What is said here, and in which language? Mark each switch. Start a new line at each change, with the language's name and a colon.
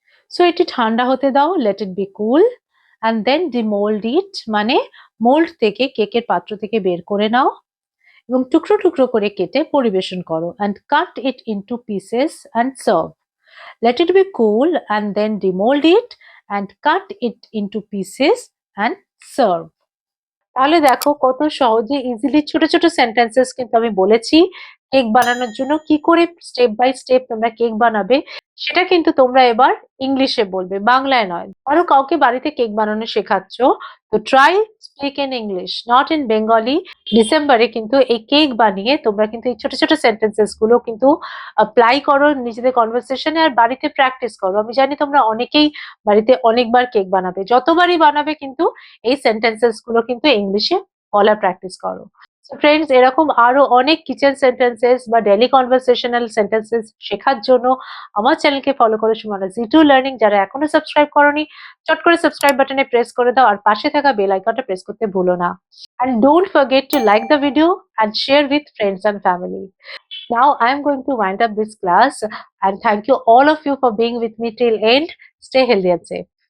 Bangla: So এটি ঠান্ডা হতে দাও,
English: let it be cool and then demold it
Bangla: মানে মোল্ড থেকে কেকের পাত্র থেকে বের করে নাও এবং টুকরো টুকরো করে কেটে পরিবেশন করো
English: and cut it into pieces and serve. Let it be cool and then demold it and cut it into pieces and serve.
Bangla: তাহলে দেখো কত সহজে ইজিলি ছোট ছোট সেন্টেন্সেস কিন্তু আমি বলেছি কেক বানানোর জন্য কি করে স্টেপ বাই স্টেপ তোমরা কেক বানাবে সেটা কিন্তু তোমরা এবার ইংলিশে বলবে, বাংলায় নয়। আরো কাউকে বাড়িতে কেক বানানো শেখাচ্ছ, তো
English: Try speak in English not in Bengali.
Bangla: ডিসেম্বরে কিন্তু এই কেক বানিয়ে তোমরা কিন্তু এই ছোট ছোট সেন্টেন্সেস গুলো কিন্তু অ্যাপ্লাই করো নিজেদের কনভারসেশনে আর বাড়িতে প্র্যাকটিস করো। আমি জানি তোমরা অনেকেই বাড়িতে অনেকবার কেক বানাবে, যতবারই বানাবে কিন্তু এই সেন্টেন্সেস গুলো কিন্তু ইংলিশে বলার প্র্যাকটিস করো। ফ্রেন্ডস, এরকম আরো অনেক কিচেন সেন্টেন্সেস বা ডেইলি কনভারসেশনাল সেন্টেন্সেস শেখার জন্য আমার চ্যানেলকে ফলো করো সুমনা জি2 লার্নিং। যারা এখনো সাবস্ক্রাইব করোনি চট করে সাবস্ক্রাইব বাটনে প্রেস করে দাও আর পাশে থাকা বেল আইকনটা প্রেস করতে ভুলো না।
English: And don't forget to like the video and share with friends and family. Now I am going to wind up this class and thank you all of you for being with me till end. Stay healthy and safe.